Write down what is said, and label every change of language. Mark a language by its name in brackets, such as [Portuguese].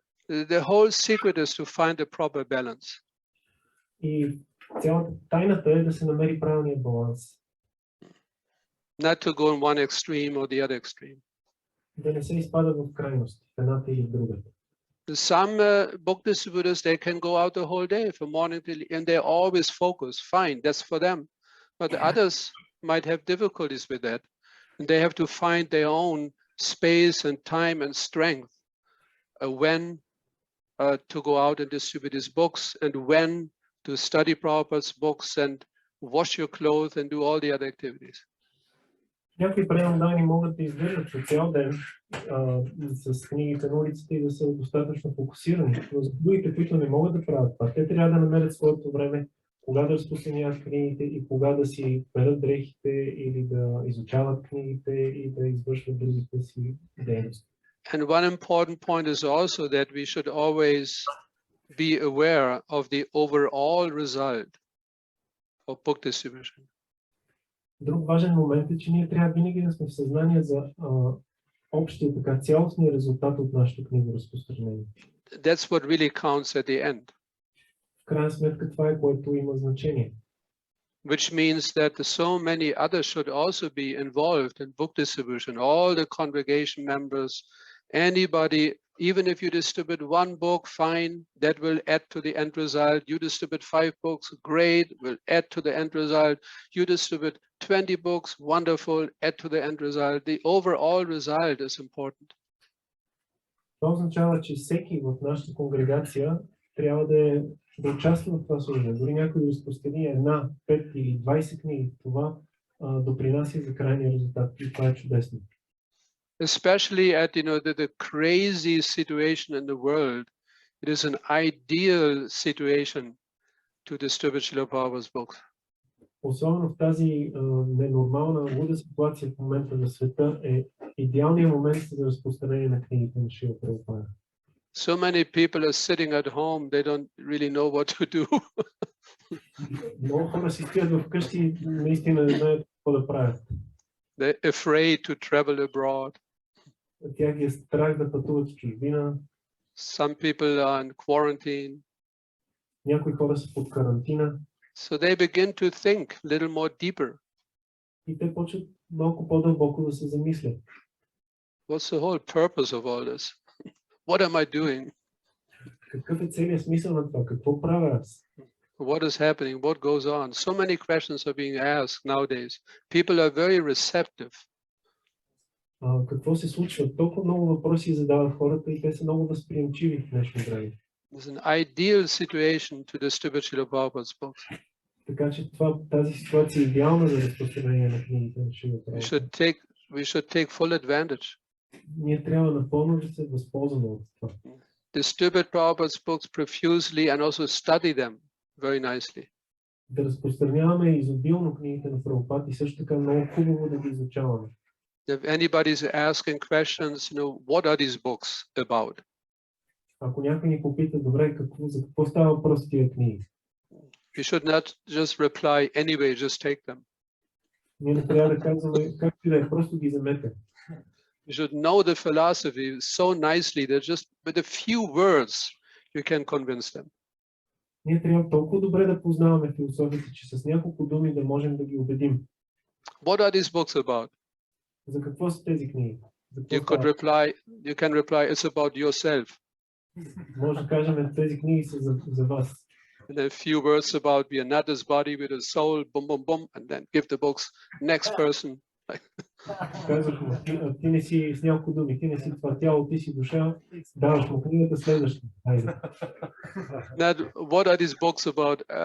[English] The whole secret is to find the proper balance. [Bulgarian] И цялата тайната е да се намери правилния баланс. [English] Not to go in one extreme or the other extreme. [Bulgarian] Да не се изпада в крайност, в едната или в другата. [English] Some book distributors, they can go out the whole day from morning till, and they're always focused. Fine, that's for them. But the others might have difficulties with that. And they have to find their own space and time and strength when to go out and distribute these books, and when to study Prabhupada's books and wash your clothes and do all the other activities. [Bulgarian] Някои пренодани могат да издържат по цял ден с книгите на улицата и да са достатъчно фокусирани, но за другите, които не могат да правят това, те трябва да намерят своето време, кога да разпространяват книгите и кога да си перат дрехите или да изучават книгите и да извършват другите си дейности. [English] And one important point is also that we should always be aware of the overall result of book distribution. [Bulgarian] Друг важен момент е, че ние трябва винаги да сме в съзнание за общия, така цялостния резултат от нашето книгоразпространение. [English] That's what really counts at the end. [Bulgarian] В крайна сметка това е, което има значение. [English] Which means that so many others should also be involved in book distribution. All the congregation members, anybody, even if you distribute one book, fine, that will add to the end result. You distribute 5 books, great, will add to the end result. You distribute 20 books, wonderful, add to the end result. The overall result is important. [Bulgarian] Това означава, че всеки в нашата конгрегация трябва да участва в това служение. Дори някой да разпространи 1, 5 или 20 книги, това допринася за крайния резултат. И това е чудесно. [English] Especially at the crazy situation in the world, it is an ideal situation to distribute Srila Prabhupada's books. [Bulgarian] Особено в тази ненормална, луда ситуация в момента на света е идеалният момент за разпространение на книгите на Шрила Прабхупада. [English] So many people are sitting at home, they don't really know what to do. [Bulgarian] Много хора си стоят вкъщи и наистина не знаят какво да правят. [English] They're afraid to travel abroad. [Bulgarian] Тях ги е страх да пътуват в чужбина. [English] Some people are in quarantine. [Bulgarian] Някои хора са под карантина. [English] So they begin to think a little more deeper. [Bulgarian] И те почват малко по-дълбоко да се замислят. [English] What's the whole purpose of all this? What am I doing? [Bulgarian] Какъв е целият смисъл на това? Какво правя аз? [English] What is happening? What goes on? So many questions are being asked nowadays. People are very receptive. [Bulgarian] Какво се случва? Толкова много въпроси задават хората и те са много възприемчиви в днешно време. [English] It's an ideal situation to distribute Srila Prabhupada's books. [Bulgarian] Така че тази ситуация е идеална за разпространение на книгите на Шрила Прабхупада. [English] We should take full advantage. [Bulgarian] Ние трябва напълно да се възползваме от това. [English] Distribute Prabhupada's books profusely and also study them very nicely. [Bulgarian] Да разпространяваме изобилно книгите на Прабхупада и също така много хубаво да ги изучаваме. [English] If anybody is asking questions, what are these books about? [Bulgarian] Ако някой ни попита, добре, за какво става въпрос тия книги? [English] You should not just reply anyway, just take them. [Bulgarian] Ние не трябва да казваме както и да е, просто ги вземете. [English] You should know the philosophy so nicely that just with a few words you can convince them. [Bulgarian] Ние трябва толкова добре да познаваме философията, че с няколко думи да можем да ги убедим. [English] What are these books about? [Bulgarian] За какво са тези книги? [English] You can reply, it's about yourself. [Bulgarian] Може да кажем, тези книги са за вас. [English] And then a few words about we are not this body with a soul, boom, boom, boom, and then give the books next person. [Bulgarian] Казвах му, ти не си с няколко думи, ти не си това тяло, ти си душа, даваш му книгата следващата. Хайде. [English] Now, what are these books about?